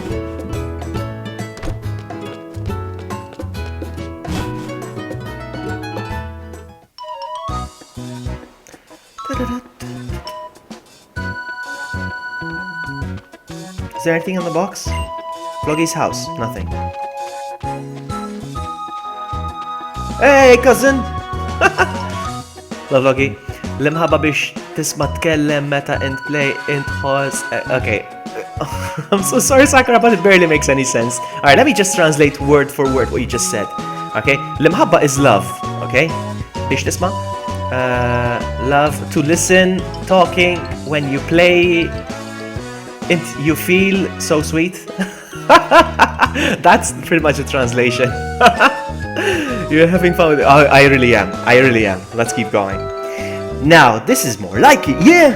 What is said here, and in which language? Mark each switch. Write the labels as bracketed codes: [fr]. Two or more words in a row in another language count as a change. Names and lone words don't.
[en] Is there anything in the box? Vloggy's house, nothing. Hey, cousin! Love Vloggy. [mt] L-imħabba biex tisma tkellem meta int play int ħoss. [en] Okay. I'm so sorry, Sakura, but it barely makes any sense. Alright, let me just translate word for word what you just said. Okay? [mt] L-imħabba [en] is love. Okay? [mt] Biex tisma? [en] Love to listen, talking, when you play, you feel so sweet. That's pretty much a translation. You're having fun with it. Oh, I really am. Let's keep going. Now, this is more like it. Yeah!